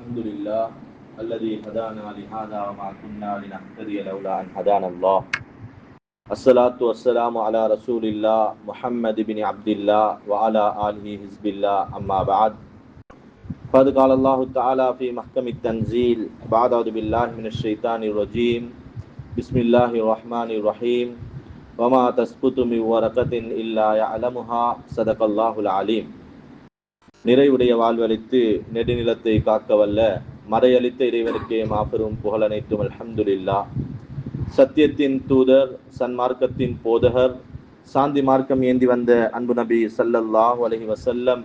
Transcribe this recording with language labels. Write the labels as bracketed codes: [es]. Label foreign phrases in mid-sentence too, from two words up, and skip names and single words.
[ar] الحمد لله الذي هدانا لهذا وما كنا لنهتدي لولا أن هدانا الله الصلاة والسلام على رسول الله محمد بن عبد الله وعلى آله حزب الله أما بعد قد قال الله تعالى في محكم التنزيل بعد أعوذ بالله من الشيطان الرجيم بسم الله الرحمن الرحيم وما تسقط من ورقة إلا يعلمها صدق الله العليم. [ta] நிறைவுடைய வாழ்வழித்து நெடுநிலத்தை காக்கவல்ல மறையளித்த இறைவனுக்கே மாபெரும் புகழனைத்தும் அல்ஹம்துலில்லாஹ். சத்தியத்தின் தூதர், சன்மார்க்கத்தின் போதகர், சாந்தி மார்க்கம் ஏந்தி வந்த அன்பு நபி [ar] صلى الله عليه وسلم